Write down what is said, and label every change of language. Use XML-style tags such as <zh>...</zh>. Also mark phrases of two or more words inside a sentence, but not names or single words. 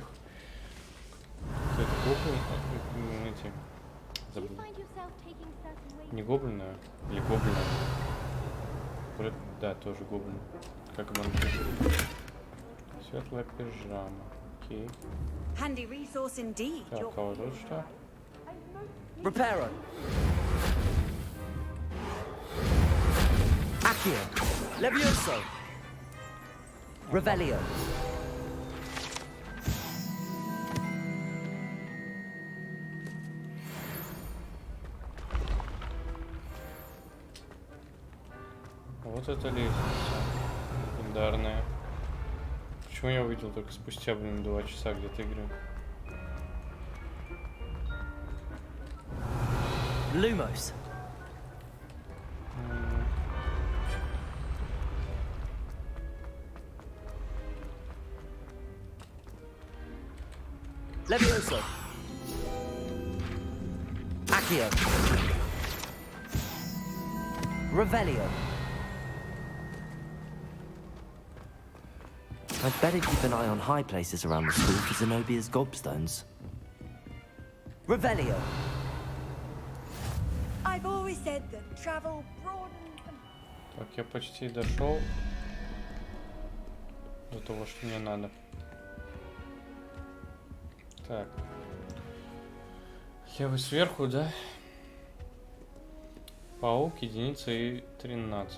<ru>Это гоблин? Эти... Забыл. Не гоблина, или гоблина. Да, тоже гоблин. Как вампир. Светлая пижама. Окей. Так, а вот тут что? Reparo. Accio. Levioso. Revelio. Вот это лестница. Легендарная. Почему я увидел только спустя, 2 часа где-то игры? Lumos. Levioso. Accio. Revelio.</ru> <en>I'd better keep an eye on high places around the school for Zenobia's gobstones.</en> <ru>Revelio.</ru> <en>I've always said that travel broadens.</en> <ru>Так, я почти дошел до того, что мне надо. Так. Я вы сверху, да? Паук, единица и 13.</ru>